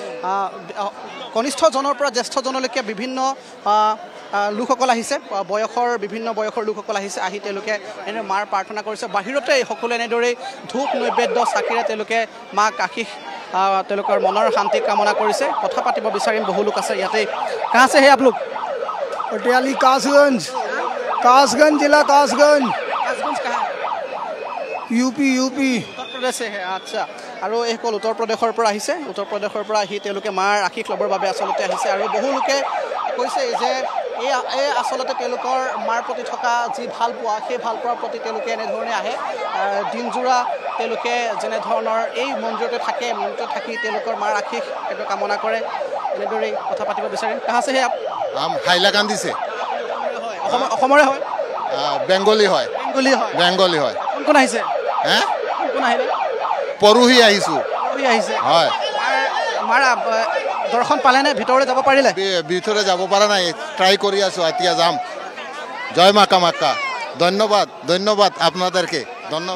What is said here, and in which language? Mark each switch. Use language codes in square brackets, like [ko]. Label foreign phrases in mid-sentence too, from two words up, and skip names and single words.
[as] কনিষ্ঠজনৰ পৰা জ্যেষ্ঠজনলৈকে বিভিন্ন লোকসকল আহিছে বিভিন্ন বয়সৰ লোকসকল আহিছে আহি তেওঁলোকে এনে মাৰ প্ৰাৰ্থনা কৰিছে বাহিৰতে সকলোৱে এনেদৰে ধূপ নৈবেদ্য চাকিৰে তেওঁলোকে মাক আশীষ তেওঁলোকৰ মনৰ শান্তি কামনা কৰিছে কথা পাতিব বিচাৰিম বহু লোক আছে ইয়াতে [hi] कहाँ से है आप लोग पटियाली कासगंज जिला कासगंज कहाँ यूपी उत्तर प्रदेश से है अच्छा [as] আৰু এইসকল উত্তৰ প্ৰদেশৰ পৰা আহিছে উত্তৰ প্ৰদেশৰ পৰা আহি তেওঁলোকে মাৰ আশীষ ল'বৰ বাবে আচলতে আহিছে আৰু বহু লোকে কৈছে যে এই আচলতে তেওঁলোকৰ মাৰ প্ৰতি থকা যি ভাল পোৱা সেই ভাল পোৱাৰ প্ৰতি তেওঁলোকে এনেধৰণে আহে দিনজোৰা তেওঁলোকে যেনেধৰণৰ এই মন্দিৰতে থাকি তেওঁলোকৰ মাৰ আশীষ সেইটো কামনা কৰে এনেদৰে কথা পাতিব বিচাৰিম [hi] कहाँ से है आप हम হাইলাকান্দি से [as] অসমৰে হয় বেংগলী হয় কোন আহিছে হে কোন আহিলে পৰহি আহিছোঁ হয় মাৰ দৰ্শন পালেনে ভিতৰলৈ যাব পাৰিলে ভিতৰে যাব পৰা নাই ট্ৰাই কৰি আছোঁ এতিয়া যাম জয় মা কামাখ্যা [bn] ধন্যবাদ আপোনাদেৰকে ধন্যবাদ